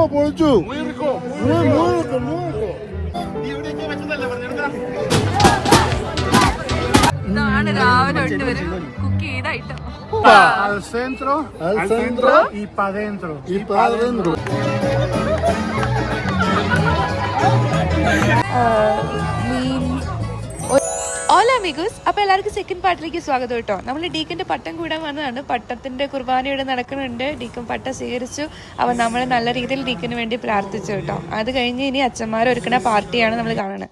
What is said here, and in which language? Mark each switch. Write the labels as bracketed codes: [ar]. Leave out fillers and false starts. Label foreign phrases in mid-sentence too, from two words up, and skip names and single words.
[es] mucho. Muy rico. Muy rico, muy rico. [ml] ഇതാണ് രാവിലെ കൊണ്ടുവരും കുക്ക് ചെയ്ത ഐറ്റം. [es] Al centro y para adentro. Y para adentro. Hola amigos. [ml] അപ്പോൾ എല്ലാവർക്കും സെക്കൻഡ് പാർട്ടിലേക്ക് സ്വാഗതം കേട്ടോ. നമ്മൾ ഡീക്കൻ്റെ പട്ടം കൂടാൻ വന്നതാണ്. പട്ടത്തിൻ്റെ കുർബാന ഇവിടെ നടക്കുന്നുണ്ട്. ഡീക്കൻ പട്ടം സ്വീകരിച്ചു. അപ്പോൾ നമ്മൾ നല്ല രീതിയിൽ ഡീക്കന് വേണ്ടി പ്രാർത്ഥിച്ചു കേട്ടോ. അത് കഴിഞ്ഞ് ഇനി അച്ഛന്മാർ ഒരുക്കുന്ന പാർട്ടിയാണ് നമ്മൾ കാണുന്നത്.